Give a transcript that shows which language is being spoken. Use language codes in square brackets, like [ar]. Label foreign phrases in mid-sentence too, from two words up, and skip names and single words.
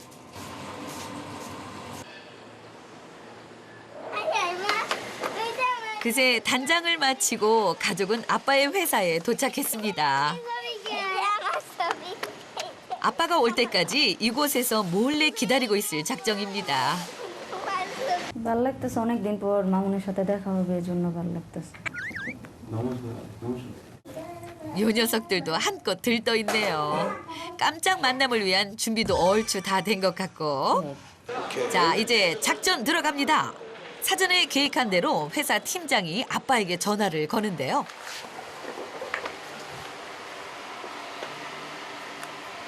[ko] 그새 단장을 마치고 가족은 아빠의 회사에 도착했습니다. 아빠가 올 때까지 이곳에서 몰래 기다리고 있을 작정입니다. [bn] ভালো লাগতেছে অনেকদিন পর মামুনের সাথে দেখা হবে এজন্য ভালো লাগতেছে [ko] 너무 좋아요. 너무 좋아요. 요 녀석들도 한껏 들떠 있네요. 깜짝 만남을 위한 준비도 얼추 다 된 것 같고. 자, 이제 작전 들어갑니다. 사전에 계획한 대로 회사 팀장이 아빠에게 전화를 거는데요.